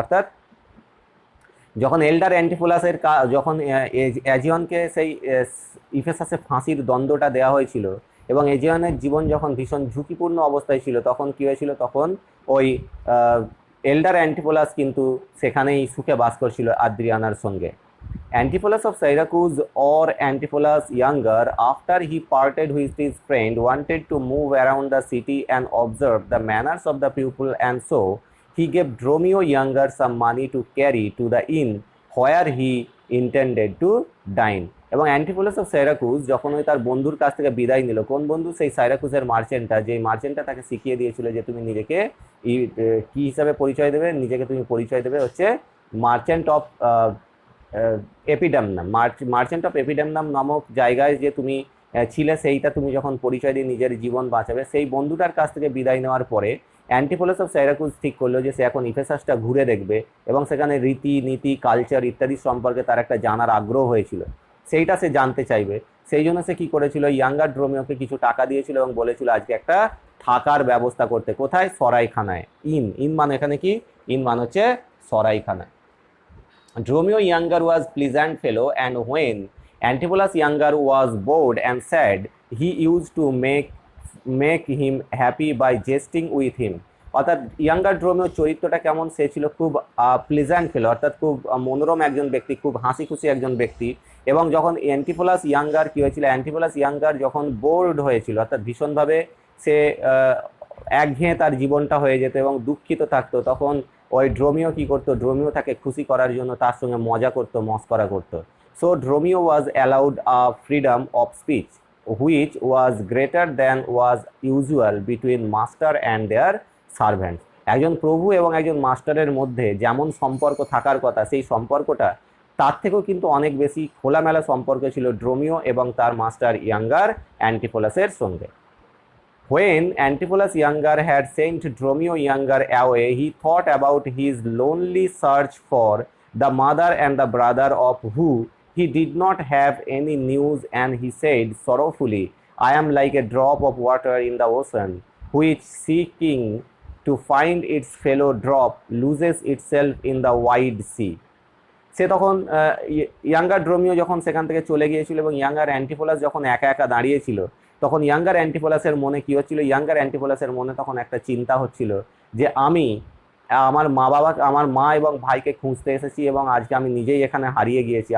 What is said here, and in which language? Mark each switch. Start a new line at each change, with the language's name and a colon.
Bangla: অর্থাৎ যখন এল্ডার অ্যান্টিফোলাসের যখন অ্যাজিয়নকে সেই ইফেসাসে ফাঁসির দণ্ডটা দেওয়া হয়েছিল এবং এজিয়নের জীবন যখন ভীষণ ঝুঁকিপূর্ণ অবস্থায় ছিল, তখন কী হয়েছিল, তখন ওই এল্ডার অ্যান্টিফোলাস কিন্তু সেখানেই সুখে বাস করছিল আদ্রিয়ানার সঙ্গে।
English: Antipholus of Syracuse or Antipholus younger, after he parted with his friend, wanted to move around the city and observe the manners of the people, and so he gave Dromio younger some money to carry to the inn where he intended to dine.
Bangla: এবং Antipholus of সাইরাকুজ যখন ওই তার বন্ধুর কাছ থেকে বিদায় নিল, কোন বন্ধু, সেই সাইরাকুজের মার্চেন্টটা, যে মার্চেন্টটা তাকে শিখিয়ে দিয়েছিল যে তুমি নিজেকে কি হিসাবে পরিচয় দেবে, নিজেকে তুমি পরিচয় দেবে হচ্ছে মার্চেন্ট অফ এপিডামনাম, মার্চেন্ট অফ এপিডামনাম নামক জায়গায় যে তুমি ছিলে, সেইটা তুমি যখন পরিচয় দিয়ে নিজের জীবন বাঁচাবে। সেই বন্ধুটার কাছ থেকে বিদায় নেওয়ার পরে অ্যান্টিফোলাস অফ সাইরাকুজ ঠিক করলো যে সে এখন ইফেসাসটা ঘুরে দেখবে এবং সেখানে রীতি নীতি কালচার ইত্যাদি সম্পর্কে তার একটা জানার আগ্রহ হয়েছিল, সেইটা সে জানতে চাইবে। সেই জন্য সে কী করেছিল, ইয়াঙ্গার ড্রোমিওকে কিছু টাকা দিয়েছিল এবং বলেছিল আজকে একটা থাকার ব্যবস্থা করতে। কোথায়, সরাইখানায়। ইন মানে এখানে কি, ইন মানে হচ্ছে সরাইখানায়।
English: Dromio younger was pleasant fellow, and when Antipholus younger was bored and sad, he used to make him happy by jesting with him.
Bangla: অর্থাৎ ইয়াঙ্গার ড্রোমিওর চরিত্রটা কেমন, সে ছিল খুব প্লিজেন্ট ফেলো, অর্থাৎ খুব মনোরম একজন ব্যক্তি, খুব হাসি খুশি একজন ব্যক্তি। এবং যখন অ্যান্টিফোলাস ইয়াঙ্গার কী হয়েছিল, অ্যান্টিফোলাস ইয়াঙ্গার যখন বোর্ড হয়েছিল, অর্থাৎ ভীষণভাবে সে একঘেয়ে তার জীবনটা হয়ে যেত এবং দুঃখিত থাকতো, তখন ওই ড্রোমিও কী করতো, ড্রোমিও তাকে খুশি করার জন্য তার সঙ্গে মজা করতো, মস্করা করতো।
English: So Dromio was allowed a freedom of speech which was greater than was usual between master and their servants.
Bangla: একজন প্রভু এবং একজন মাস্টারের মধ্যে যেমন সম্পর্ক থাকার কথা, সেই সম্পর্কটা তার থেকেও কিন্তু অনেক বেশি খোলামেলা সম্পর্ক ছিল ড্রোমিও এবং তার মাস্টার ইয়াঙ্গার অ্যান্টিফোলাসের সঙ্গে।
English: When Antipholus younger had sent Dromio younger away, he thought about his lonely search for the mother and the brother of who he did not have any news, and he said sorrowfully, I am like a drop of water in the ocean, which seeking to find its fellow drop loses itself in the wide sea.
Bangla: সে তখন younger ড্রোমিও যখন সেখান থেকে চলে গিয়েছিল এবং younger Antipholus যখন একা একা দাঁড়িয়েছিল, তখন ইয়াঙ্গার অ্যান্টিফোলাসের মনে কী হচ্ছিল, ইয়াঙ্গার অ্যান্টিফোলাসের মনে তখন একটা চিন্তা হচ্ছিল যে আমি আমার মা এবং ভাইকে খুঁজতে এসেছি এবং আজকে আমি নিজেই এখানে হারিয়ে গিয়েছি।